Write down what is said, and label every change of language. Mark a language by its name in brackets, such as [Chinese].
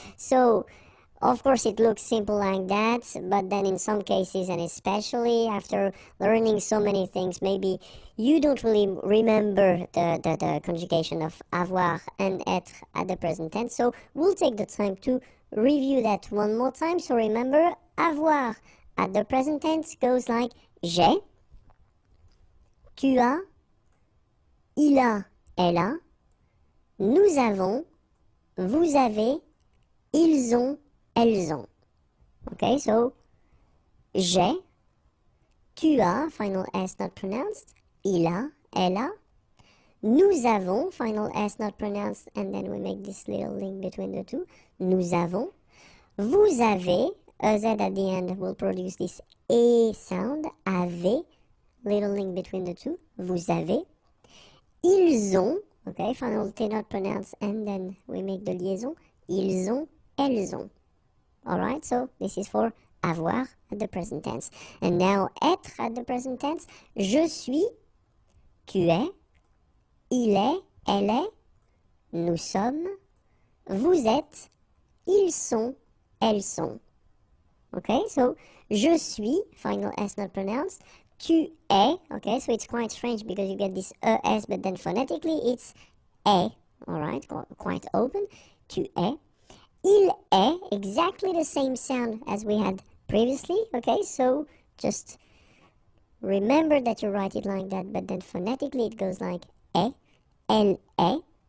[English] So, of course, it looks simple like that, but then in some cases, and especially after learning so many things, maybe you don't really remember the conjugation of avoir and être at the present tense. So we'll take the time to review that one more time. So remember, avoir at the present tense goes like [French] j'ai, tu as, il a, elle a, nous avons, vous avez, ils ont, elles ont. [English] Okay, so j'ai, tu as, final S not pronounced, il a, elle a, [French] nous avons, [English] final S not pronounced, and then we make this little link between the two, nous avons, [French] vous avez, [English] Z at the end will produce this E sound, avez, little link between the two, vous avez, ils ont, okay, final T not pronounced, and then we make the liaison, [French] ils ont, elles ont. [English] Alright, so this is for avoir at the present tense. And now être at the present tense, [French] je suis, tu es, il est, elle est, nous sommes, vous êtes, ils sont, elles sont. [English] Okay, so [French] je suis, [English] final S not pronounced, [French] tu es, [English] okay, so it's quite strange because you get this ES, but then phonetically it's est, alright, quite open, tu es. [French] Il est, [English] exactly the same sound as we had previously, okay, so just remember that you write it like that, but then phonetically it goes like est, [French] elle est.